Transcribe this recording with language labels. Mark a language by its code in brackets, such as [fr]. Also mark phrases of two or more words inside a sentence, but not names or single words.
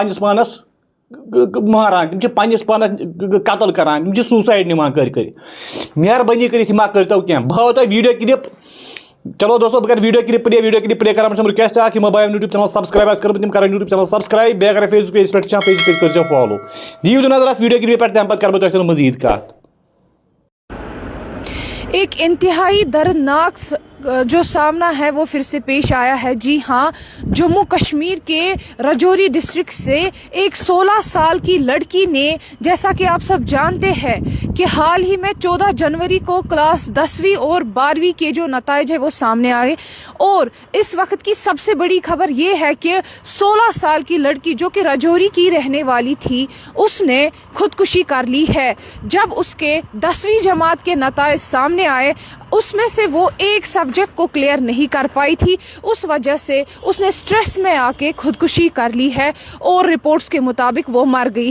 [ks] پننِس پانس ماران تِم چھِ پننِس پانس قتل کران تِم چھِ سوٗسایڈ نِوان کٔرۍ مہربٲنی کٔرِتھ یہِ ما کٔرتو کینٛہہ بہٕ ہاوو تۄہہِ [en] video clip [ks] چلو دوستو بہٕ کرٕ [en] video clip play [ks] کران چھُس رِکویسٹ اکھ یِمو بایو [en] YouTube channel subscribe [ks] آسہِ کٔرمٕژ تِم کرن [en] YouTube channel subscribe [ks] بیٚیہِ اگر فیس بُک پیجس پٮ۪ٹھ چھِ [en] Facebook page [ks] کٔرزیو فالو دِیِو تُہۍ نظر اتھ [en] video clip [ks] پٮ۪ٹھ تَمہِ پتہٕ کرٕ بہٕ تۄہہِ سۭتۍ مزیٖد کتھ [ur] ایک انتہائی دردناک جو سامنا ہے وہ پھر سے پیش آیا ہے جی ہاں جموں کشمیر کے رجوری ڈسٹرکٹ سے ایک 16 سال کی لڑکی نے جیسا کہ آپ سب جانتے ہیں کہ حال ہی میں 14 جنوری کو کلاس 10ویں اور 12ویں کے جو نتائج ہے وہ سامنے آئے اور اس وقت کی سب سے بڑی خبر یہ ہے کہ 16 سال کی لڑکی جو کہ رجوری کی رہنے والی تھی اس نے خودکشی کر لی ہے جب اس کے 10ویں جماعت کے نتائج سامنے آئے اس میں سے وہ ایک سبجیکٹ کو کلیئر نہیں کر پائی تھی اس وجہ سے اس نے سٹریس میں آ کے خودکشی کر لی ہے اور رپورٹس کے مطابق وہ مر گئی